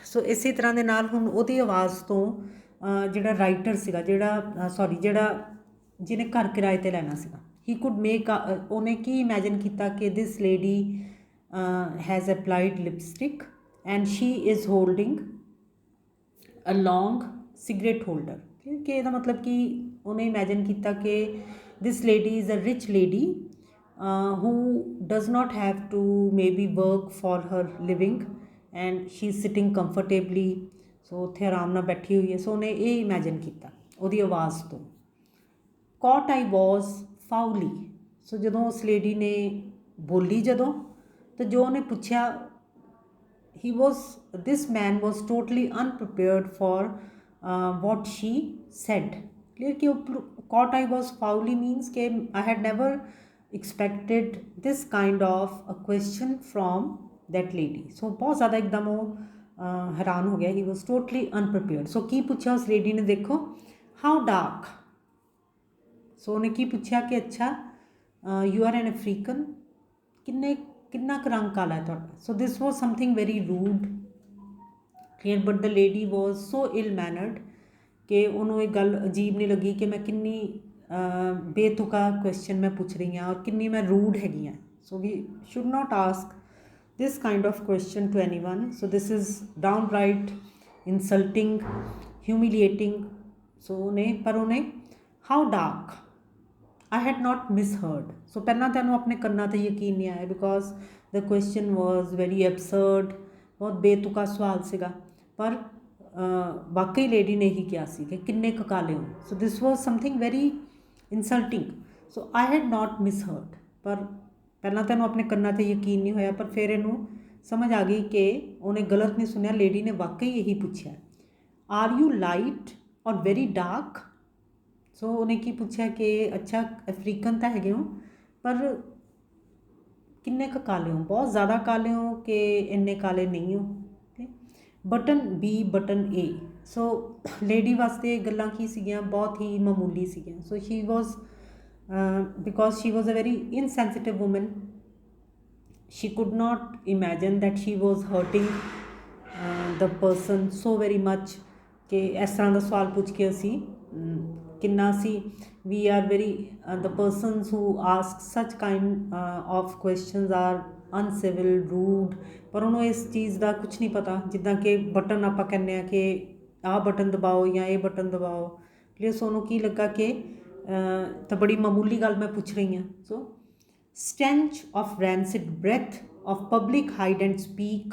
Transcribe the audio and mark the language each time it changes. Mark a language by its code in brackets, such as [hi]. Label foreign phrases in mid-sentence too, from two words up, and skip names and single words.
[pa] ਸੋ ਇਸੇ ਤਰ੍ਹਾਂ ਦੇ ਨਾਲ ਹੁਣ ਉਹਦੀ ਆਵਾਜ਼ ਤੋਂ ਜਿਹੜਾ ਰਾਈਟਰ ਸੀਗਾ, ਜਿਹੜਾ ਜਿਹਨੇ ਘਰ ਕਿਰਾਏ 'ਤੇ ਲੈਣਾ ਸੀਗਾ, [en] he could make, [pa] ਉਹਨੇ ਕੀ ਇਮੈਜਨ ਕੀਤਾ ਕਿ [en] this lady has applied lipstick and she is holding a long cigarette holder. [pa] ਕਿ ਇਹਦਾ ਮਤਲਬ ਕਿ ਉਹਨੇ ਇਮੈਜਨ ਕੀਤਾ ਕਿ [en] this lady is a rich lady who does not have to maybe work for her living and she is sitting comfortably. [pa] ਸੋ ਉੱਥੇ ਆਰਾਮ ਨਾਲ ਬੈਠੀ ਹੋਈ ਹੈ. ਸੋ ਉਹਨੇ ਇਹ ਇਮੈਜਨ ਕੀਤਾ ਉਹਦੀ ਆਵਾਜ਼ ਤੋਂ. [en] caught I was foully. [pa] ਸੋ ਜਦੋਂ ਉਸ ਲੇਡੀ ਨੇ ਬੋਲੀ ਜਦੋਂ, ਤਾਂ ਜੋ ਉਹਨੇ ਪੁੱਛਿਆ, [en] this man was totally unprepared for what she said. Clear ਕਿ caught I was foully means ਕਿ I had never expected this kind of a question from that lady. [pa] So ਬਹੁਤ ਜ਼ਿਆਦਾ ਇੱਕਦਮ ਉਹ ਹੈਰਾਨ ਹੋ ਗਿਆ. [en] he was totally unprepared. [pa] So ਕੀ ਪੁੱਛਿਆ ਉਸ ਲੇਡੀ ਨੇ, ਦੇਖੋ, [en] how dark. [pa] ਸੋ ਉਹਨੇ ਕੀ ਪੁੱਛਿਆ ਕਿ ਅੱਛਾ [en] you are an African, [pa] ਕਿੰਨਾ ਕੁ ਰੰਗ ਕਾਲਾ ਹੈ ਤੁਹਾਡਾ. [en] so this was something very rude. clear, but the lady was so ill mannered [pa] ਕਿ ਉਹਨੂੰ ਇਹ ਗੱਲ ਅਜੀਬ ਨਹੀਂ ਲੱਗੀ ਕਿ ਮੈਂ ਕਿੰਨੀ ਬੇਤੁਕਾ ਕੁਐਸਚਨ ਮੈਂ ਪੁੱਛ ਰਹੀ ਹਾਂ ਔਰ ਕਿੰਨੀ ਮੈਂ ਰੂਡ ਹੈਗੀ ਹਾਂ. [en] so we should not ask this kind of question to anyone. So this is downright insulting, humiliating. So ਉਹਨੇ how dark, I had not misheard. [pa] So ਪਹਿਲਾਂ ਤੁਹਾਨੂੰ ਆਪਣੇ ਕੰਨਾਂ 'ਤੇ ਯਕੀਨ ਨਹੀਂ ਆਇਆ [en] because the question was very absurd. [pa] ਬਹੁਤ ਬੇਤੁਕਾ ਸਵਾਲ ਸੀਗਾ, ਪਰ ਵਾਕਈ ਲੇਡੀ ਨੇ ਹੀ ਕਿਹਾ ਸੀ ਕਿ ਕਿੰਨੇ ਕੁ ਕਾਲੇ ਹੋ. [en] so this was something very insulting. so I had not misheard. [pa] ਪਰ ਪਹਿਲਾਂ ਤਾਂ ਇਹਨੂੰ ਆਪਣੇ ਕੰਨਾਂ 'ਤੇ ਯਕੀਨ ਨਹੀਂ ਹੋਇਆ, ਪਰ ਫਿਰ ਇਹਨੂੰ ਸਮਝ ਆ ਗਈ ਕਿ ਉਹਨੇ ਗਲਤ ਨਹੀਂ ਸੁਣਿਆ. ਲੇਡੀ ਨੇ ਵਾਕਈ ਇਹੀ ਪੁੱਛਿਆ, [en] are you light or very dark. [pa] ਸੋ ਉਹਨੇ ਕੀ ਪੁੱਛਿਆ ਕਿ ਅੱਛਾ ਅਫਰੀਕਨ ਤਾਂ ਹੈਗੇ ਹੋ, ਪਰ ਕਿੰਨੇ ਕੁ ਕਾਲੇ ਹੋ, ਬਹੁਤ ਜ਼ਿਆਦਾ ਕਾਲੇ ਹੋ ਕਿ ਇੰਨੇ ਕਾਲੇ ਨਹੀਂ ਹੋ. [en] button B, button A. [pa] ਸੋ ਲੇਡੀ ਵਾਸਤੇ ਇਹ ਗੱਲਾਂ ਕੀ ਸੀਗੀਆਂ, ਬਹੁਤ ਹੀ ਮਾਮੂਲੀ ਸੀਗੀਆਂ. [en] so she was because she was a very insensitive woman, she could not imagine that she was hurting the person so very much [pa] ਕਿ ਇਸ ਤਰ੍ਹਾਂ ਦਾ ਸਵਾਲ ਪੁੱਛ ਕੇ ਅਸੀਂ ਕਿੰਨਾ ਸੀ [en] we are very the persons who ask such kind of questions are uncivil, rude. [pa] ਪਰ ਉਹਨੂੰ ਇਸ ਚੀਜ਼ ਦਾ ਕੁਛ ਨਹੀਂ ਪਤਾ. ਜਿੱਦਾਂ ਕਿ ਬਟਨ ਆਪਾਂ ਕਹਿੰਦੇ ਹਾਂ ਕਿ ਆਹ ਬਟਨ ਦਬਾਓ ਜਾਂ ਇਹ ਬਟਨ ਦਬਾਓ. ਕਲੀਅਰ. ਸੋ ਉਹਨੂੰ ਕੀ ਲੱਗਾ ਕਿ ਤਾਂ ਬੜੀ ਮਾਮੂਲੀ ਗੱਲ ਮੈਂ ਪੁੱਛ ਰਹੀ ਹਾਂ. [en] so stench of rancid breath of public hide and speak.